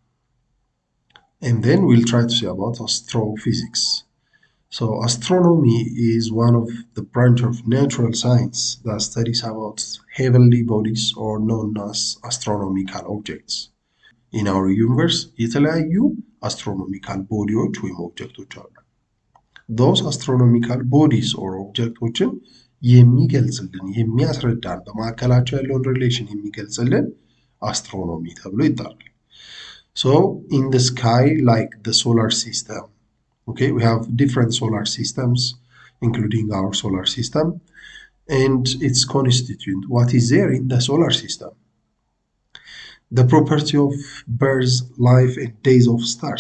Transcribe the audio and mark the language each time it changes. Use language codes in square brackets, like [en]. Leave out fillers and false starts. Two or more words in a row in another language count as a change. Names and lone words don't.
[en] And then we'll try to see about astrophysics. So astronomy is one of the branch of natural science that studies about heavenly bodies or known as astronomical objects. In our universe, [am] የተለያዩ astronomical ቦዲዎች ወይም ኦብጀክቶች አሉ። [en] Those astronomical bodies or [am] ኦብጀክቶችን የሚገልጽልን የሚያስረዳን በማዕከላቸው ያለውን ሪሌሽን የሚገልጽልን አስትሮኖሚ ተብሎ ይጠራል። [en] So in the sky, like the solar system, okay, we have different solar systems, including our solar system, and its constituent. What is there in the solar system? The property of birth, life, and days of stars.